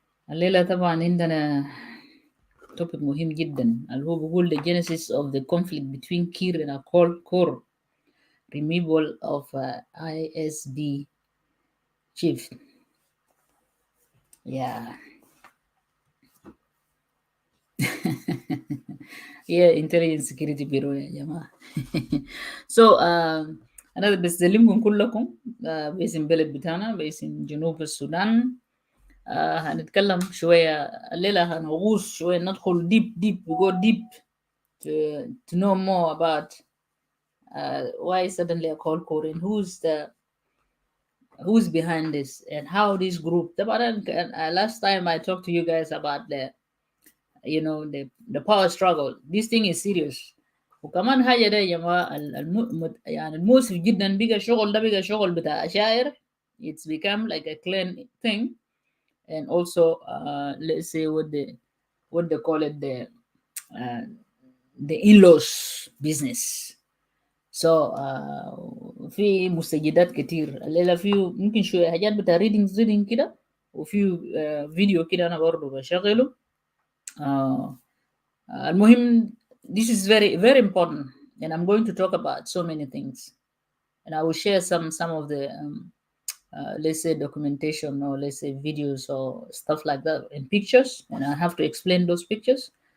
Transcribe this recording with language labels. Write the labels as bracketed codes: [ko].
[ar] الليلة طبعا عندنا topic مهم جدا اللي هو بيقول [en] the genesis of the conflict between Kiir and Akol Khor, removal of ISB chief. Yeah. Yeah, intelligence security bureau [ar] يا جماعة. So أنا بسلمكم كلكم باسم بلد بتاعنا باسم جنوب السودان. هنتكلم شوية الليلة هنغوص شوية ندخل [en] deep we go deep to know more about why suddenly a call and who's behind this and how this group last time I talked to you guys about the power struggle. This thing is serious. [ar] وكمان حاجة ده يا جماعة يعني المؤسف جدا بقى شغل ده بقى شغل بتاع أشاعر. [en] It's become like a clan thing, and also let's say what they call it, uh, the in-laws business. [ar] So في مستجدات كتير الليلة فيه ممكن شوية حاجات بتاع reading كده وفي فيديو كده أنا برضه بشغله. المهم [en] this is very important, and I'm going to talk about so many things, and I will share some of the let's say documentation, or let's say videos or stuff like that, and pictures, and I have to explain those pictures.